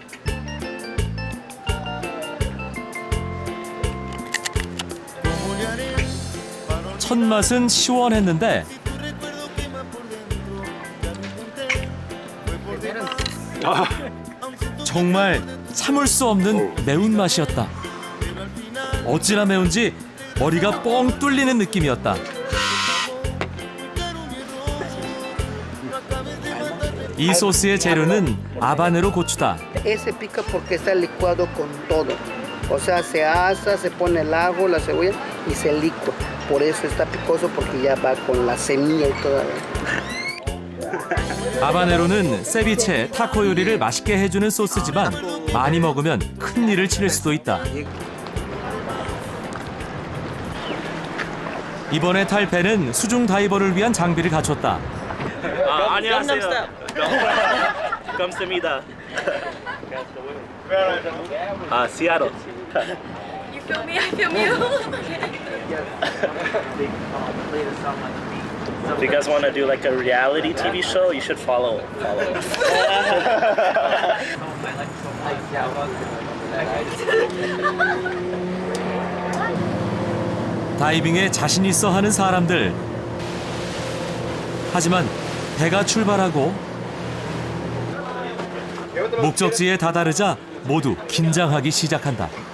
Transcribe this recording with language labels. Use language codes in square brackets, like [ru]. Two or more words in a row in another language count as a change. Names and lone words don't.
[ko] 첫 맛은 시원했는데 정말 참을 수 없는 매운맛이었다. 어찌나 매운지 머리가 뻥 뚫리는 느낌이었다. 이 소스의 재료는 아바네로 고추다. [es] Ese pica porque está licuado con todo. O sea, se asa, se pone el ajo, la cebolla y se licua. Por eso está picoso porque ya va con la semilla y toda. [ko] 아바네로는 세비체, 타코 요리를 맛있게 해주는 소스지만 많이 먹으면 큰일을 치를 수도 있다. 이번에 탈 배는 수중 다이버를 위한 장비를 갖췄다. 안녕하세요. 감사합니다. Seattle. [en] You feel me? I feel you. If you guys want to do like a reality TV show, you should follow. [ko] 다이빙에 자신 있어 하는 사람들. 하지만 배가 출발하고 목적지에 다다르자 모두 긴장하기 시작한다.